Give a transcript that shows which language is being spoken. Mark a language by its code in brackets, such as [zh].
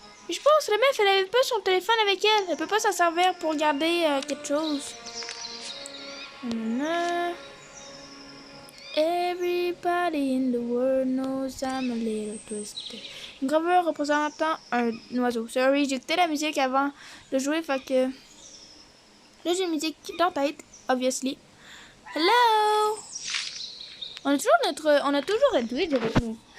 [fr] Je pense que la meuf, elle avait pas son téléphone avec elle. Elle peut pas s'en servir pour garder quelque chose. [en] Everybody in the world knows I'm a little twisted. [fr] Une gravure représentant un oiseau. Sorry, j'ai écouté la musique avant de jouer, fait que... Là, j'ai une musique dans la tête, obviously. Hello! On a toujours un Twitch avec nous.